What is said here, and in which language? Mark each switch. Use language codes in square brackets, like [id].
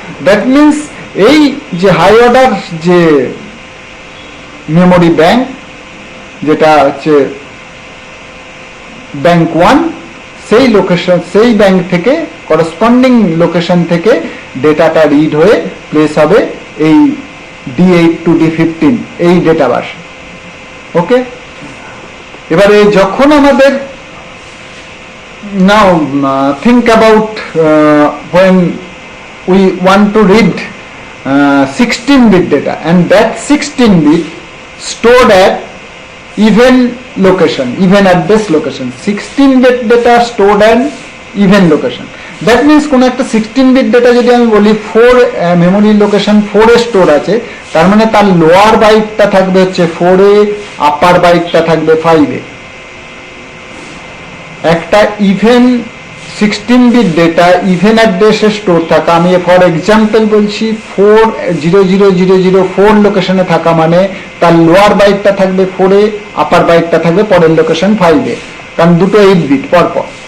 [en] that means [bn] এই যে high order যে মেমোরি ব্যাংক, যেটা হচ্ছে ব্যাংক 1, সেই লোকেশন, সেই ব্যাংক থেকে করসপন্ডিং লোকেশন থেকে ডেটাটা রিড হয়ে প্লেস হবে এই D8 to D15 এই ডেটা বাস। ওকে, এবারে যখন আমাদের [en] Now think about when we want to read 16 bit data, and that 16 bit stored at even location, even address location, 16 bit data stored at even location. [bn] That means কোন একটা 16 bit data যদি আমি বলি 4 memory location 4 এ store আছে, তার মানে তার lower বাইটটা থাকবে হচ্ছে 4 এ, আপার বাইটটা থাকবে 5 এ। একটা ইভেন 16 বিট ডেটা ইভেন অ্যাড্রেসে স্টোর থাকা, আমি ফর এক্সাম্পল বলছি 4000004 লোকেশনে থাকা মানে তার লোয়ার বাইটটা থাকবে 4 এ, আপার বাইটটা থাকবে পরের লোকেশন 5 এ, কারণ দুটো 8 বিট পরপর।